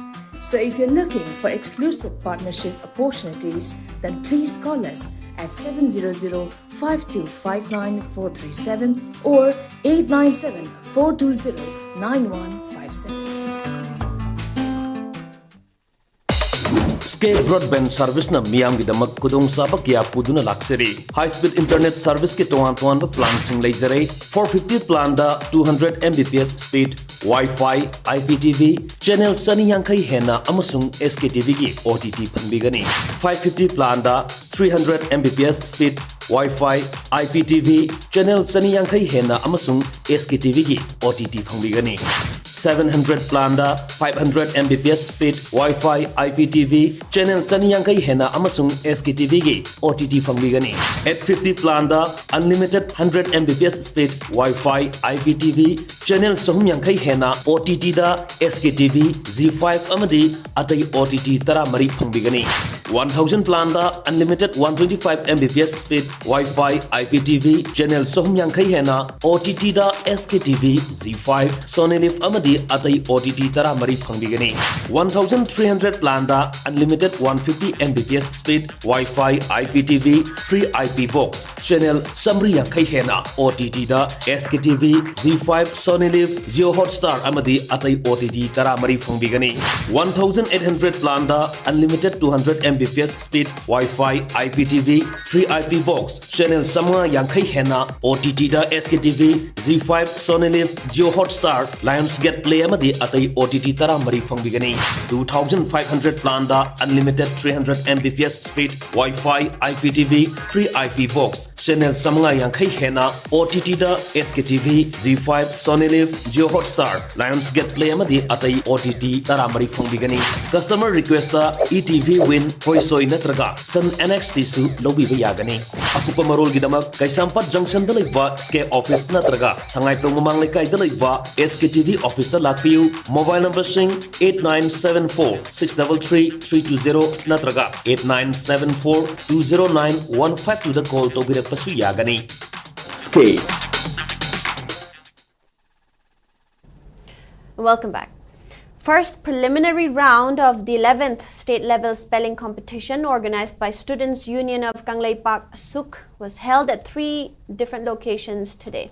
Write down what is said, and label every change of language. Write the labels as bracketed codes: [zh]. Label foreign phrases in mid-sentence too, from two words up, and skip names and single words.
[en] So if you're looking for exclusive partnership opportunities, then please call us at 700-5259-437 or 897-420-9157. [mni] Skate [en] broadband service [mni] na miyam gidamak kudong sabak ya puduna lakseri. [en] High speed internet service [mni] ke tuan plan sing laser 450 plan da [en] 200 Mbps speed Wi-Fi, IPTV, channel [mni] sani yangkai hena amasung SKTV ki OTT panbigani. 550 plan da [en] 300 Mbps speed Wi-Fi, IPTV, channel [mni] sani yangkai hena amasung SKTV ki OTT panbigani. 700 plan da [en] 500 Mbps speed Wi-Fi, IPTV, channel [mni] sani yangkai hena amasung SKTV ki OTT panbigani. 850 plan da [en] unlimited 100 Mbps speed Wi-Fi, IPTV, channel [mni] sahum yangkai hena OTT da SKTV, Z5 amadi atai OTT tara mari pangbigani. 1000 plan da [en] unlimited 125 Mbps speed Wi-Fi IPTV channel [mni] sohum yankai hena OTT da SKTV Z5 Sony Live amadi atai OTT tara mari phangbigani 1300 plan da [en] unlimited 150 Mbps speed Wi-Fi IPTV free IP box channel [mni] samri yankai hena OTT da SKTV Z5 Sony Live Jio Hotstar amadi atai OTT tara mari phangbigani 1800 plan da [en] unlimited 200 Mbps speed Wi-Fi IPTV free IP box channel [mni] sama yankai hena OTT da SKTV Z5 Sony Live Jio Hotstar Lionsgate Play amadi atai OTT tara mari phangbigani 2500 plan da [en] unlimited 300 Mbps speed Wi-Fi IPTV free IP box channel [mni] sama yankai hena OTT da SKTV Z5 Sony Live Jio Hotstar Lionsgate Play amadi atai OTT tara mari phangbigani [en] customer request [mni] da ETV Win Hoisoi natraga Sun NXT su lobi bayagani akupa marol gidamak Kaisampat Junction da laiba Skate Office natraga Sangai Prong Mamang Laikai da laiba SKTV Office da lakpiu [en] mobile number [mni] sing 8974 633 320 natraga 8974 209 152 da [en] call to [mni] birak pasu yagani Skate. [en] Welcome back. First preliminary round of the 11th state-level spelling competition organized by Students' Union of Kangleipak Suk was held at 3 different locations today.